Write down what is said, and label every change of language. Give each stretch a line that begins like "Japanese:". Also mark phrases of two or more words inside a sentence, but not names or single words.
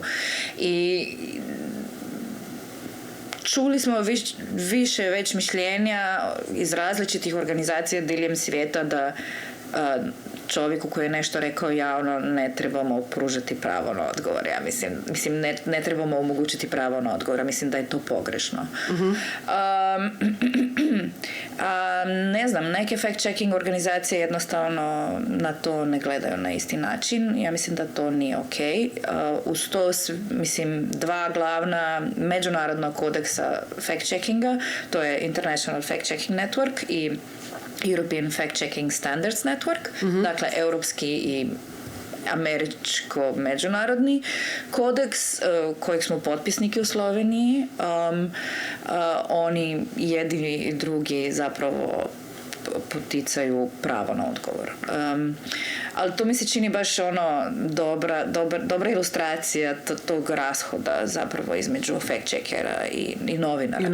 Croatian: I čuli smo više već mišljenja iz različitih organizacija diljem svijeta da čovjeku koji je nešto rekao javno ne trebamo pružiti pravo na odgovor. Ja mislim ne trebamo omogućiti pravo na odgovor. Mislim da je to pogrešno. Ne znam, neke fact-checking organizacije jednostavno na to ne gledaju na isti način. Ja mislim da to nije ok. Uz to, mislim, dva glavna međunarodna kodeksa fact-checkinga, to je International Fact-Checking Network i European Fact-Checking Standards Network, dakle europski i američko-međunarodni kodeks kojeg smo potpisniki u Sloveniji. Oni jedini i drugi zapravo poticaju pravo na odgovor. Ali to mi se čini baš ono dobra ilustracija tog rashoda zapravo između fact-checkera i novinara.